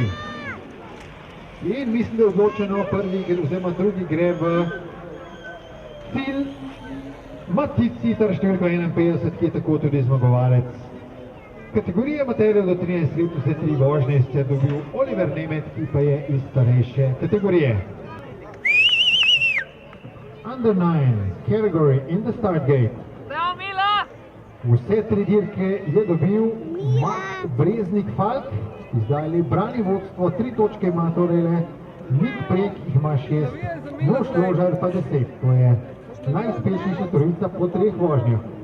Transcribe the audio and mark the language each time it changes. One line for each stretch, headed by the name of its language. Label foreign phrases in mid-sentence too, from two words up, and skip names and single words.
Slovenian: In mislim, da je odločeno, prvi oziroma drugi gre v cilj. Matic Citar številko 51, ki je tako tudi zmagovalec kategorije amaterjev do 13 let, vse tri vožnje se je dobil Oliver Nemet, ki pa je iz starejše kategorije.
English: Under 9 category in the start gate.
Slovenian: Vse tri dirke je dobil Max Breznik Falk, zdaj brani vodstvo, 3 točke ima torej le, Nik Prek jih ima 6, Mož Ložar pa 10, to je najuspešnejša trojica po treh vožnjah.